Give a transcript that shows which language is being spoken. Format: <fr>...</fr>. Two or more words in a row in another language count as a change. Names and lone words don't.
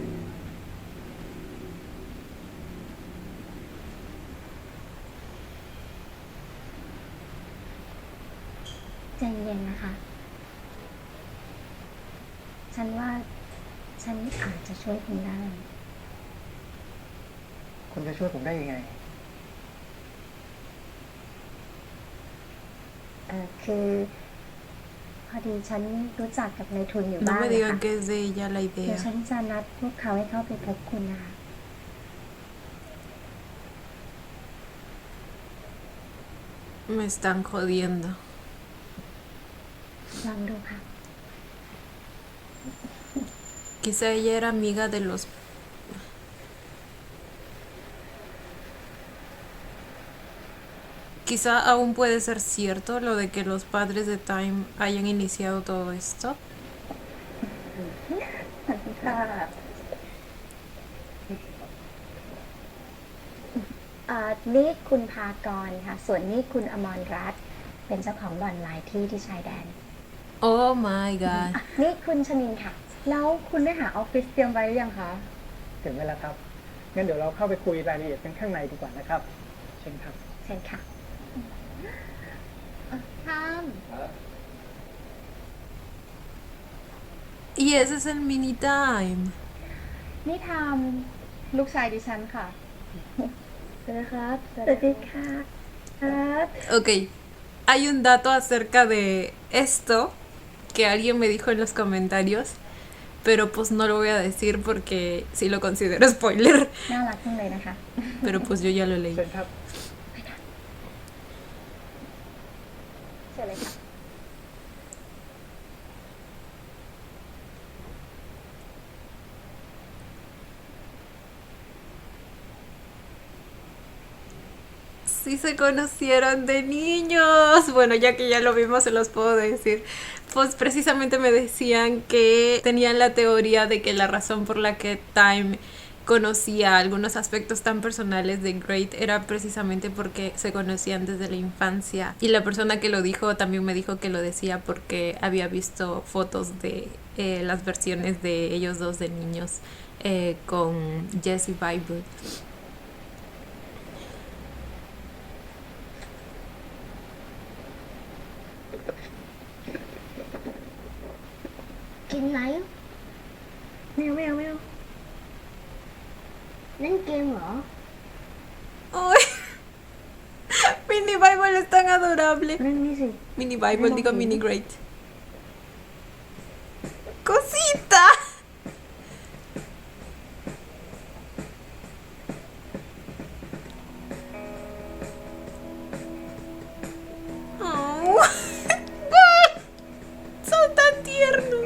<th>ใจเย็นนะคะ ฉันว่าฉันอาจจะช่วยคุณได้ คุณจะช่วยผมได้ยังไง คือ พอดีฉันรู้จักกับนายทุนอยู่</th> <es>No</es> <th>บ้าง</th> <es>me</es> <th>นะ</th> <es>digan</es> <th>คะ</th> <es>que es de ella la</es> <th>เดี๋ยว</th> <es>idea.</es> <th>ฉันจะนัดพวกเขาให้เข้าไปพบคุณนะคะ</th> <es>Me están jodiendo.</es> <th>ลองดูค่ะ</th> <es>Quizá ella era amiga de los... Quizá aún puede ser cierto lo de que los padres de Time hayan iniciado todo esto.</es> <th>ค่ะนี่คุณพากรค่ะ ส่วนนี่คุณอมรรัตน์เป็นเจ้าของบ่อนหลายที่ที่ชายแดน</th> <en>Oh my god.</en> <th>นี่คุณชนินค่ะ แล้วคุณได้หาออฟฟิศเตรียมไว้หรือยังคะ ถึงเวลาครับ งั้นเดี๋ยวเราเข้าไปคุยรายละเอียดกันข้างในดีกว่านะครับ เชิญครับ เชิญค่ะทาม</th> <es>Y ese es el mini Time.</es> <th>นี่ทามลูกชายดิฉันค่ะ สวัสดีครับ สวัสดีค่ะครับ</th> <es>Ok, hay un dato acerca de esto que alguien me dijo en los comentarios, pero pues no lo voy a decir porque sí lo considero spoiler,</es> <th>น่ารักจังเลยนะคะ</th> <es>pero pues yo ya lo leí.</es> <th>เชิญครับ เชิญเลยค่ะ</th> <es>Sí se conocieron de niños. Bueno, ya que ya lo vimos, se los puedo decir. Pues precisamente me decían que tenían la teoría de que la razón por la que Time conocía algunos aspectos tan personales de Great era precisamente porque se conocían desde la infancia. Y la persona que lo dijo también me dijo que lo decía porque había visto fotos de las versiones de ellos dos de niños con Jesse Bible.</es> <th>กินไหนไม่เอาเล่นเกมเหรอ</th> <es>¡Ay! Mini Bible es tan adorable.</es> <th>เล่นนี่สิ</th> <es>Mini Bible, digo Mini Great. ¡Cosita! Oh. Son tan tiernos.</es>